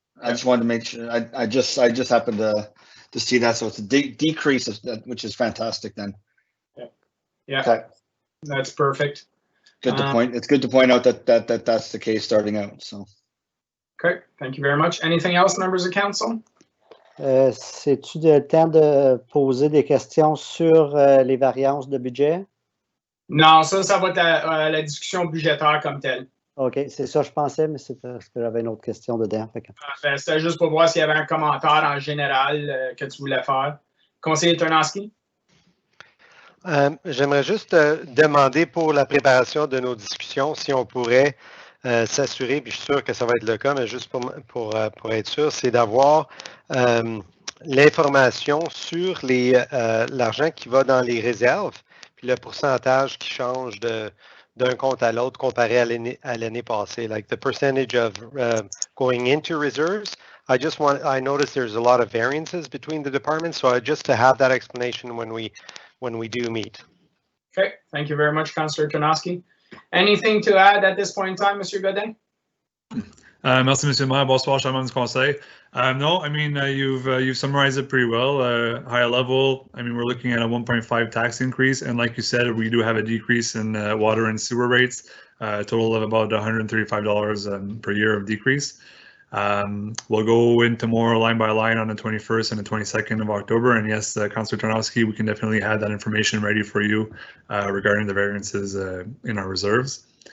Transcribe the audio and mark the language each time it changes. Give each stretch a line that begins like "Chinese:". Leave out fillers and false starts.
English: I just wanted to make sure. I just happened to see that, so it's a decrease of that, which is fantastic. Then. Yeah. Okay. That's perfect. Good to point. It's good to point out that that's the case starting out. So. Okay. Thank you very much. Anything else, members of council?
French: C'est-tu le temps de poser des questions sur les variances de budget? Non, ça va être la discussion budgétaire comme telle. OK, c'est ça je pensais, mais c'est parce que j'avais une autre question dedans. C'était juste pour voir s'il y avait un commentaire en général que tu voulais faire. Conseiller Ternowski? J'aimerais juste demander pour la préparation de nos discussions si on pourrait s'assurer, puis je suis sûr que ça va être le cas, mais juste pour être sûr, c'est d'avoir l'information sur l'argent qui va dans les réserves, puis le pourcentage qui change d'un compte à l'autre comparé à l'année passée,
English: like the percentage of going into reserves. I noticed there's a lot of variances between the departments, so just to have that explanation when we do meet. Okay, thank you very much, Councillor Ternowski. Anything to add at this point in time, Monsieur Godin?
French: Merci, Monsieur le Maire. Bonsoir, chers du conseil.
English: No, I mean, you've summarized it pretty well. Higher level, I mean, we're looking at a 1.5 tax increase, and like you said, we do have a decrease in water and sewer rates, a total of about $135 per year of decrease. We'll go into more line by line on the 21st and the 22nd of October, and yes, Councillor Ternowski, we can definitely have that information ready for you regarding the variances in our reserves.